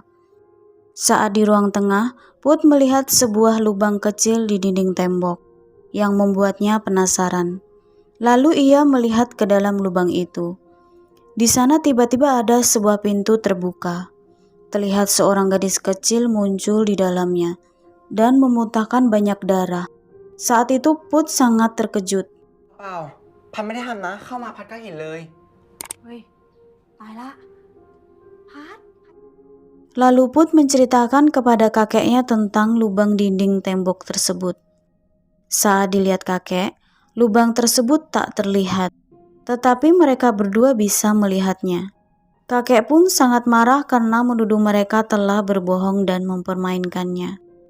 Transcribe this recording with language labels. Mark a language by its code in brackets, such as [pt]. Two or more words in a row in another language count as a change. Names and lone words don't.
[id] Saat di ruang tengah, Put melihat sebuah lubang kecil di dinding tembok, yang membuatnya penasaran. Lalu ia melihat ke dalam lubang itu. Di sana tiba-tiba ada sebuah pintu terbuka. Terlihat seorang gadis kecil muncul di dalamnya dan memuntahkan banyak darah. Saat itu Put sangat terkejut. [th] เปล่าพันไม่ได้ทำนะเข้ามาพัดก็เห็นเลย เฮ้ย ตายละพัด [id] Lalu Put menceritakan kepada kakeknya tentang lubang dinding tembok tersebut. Saat dilihat kakek, lubang tersebut tak terlihat, tetapi mereka berdua bisa melihatnya. Kakek pun sangat marah karena menuduh mereka telah berbohong dan mempermainkannya.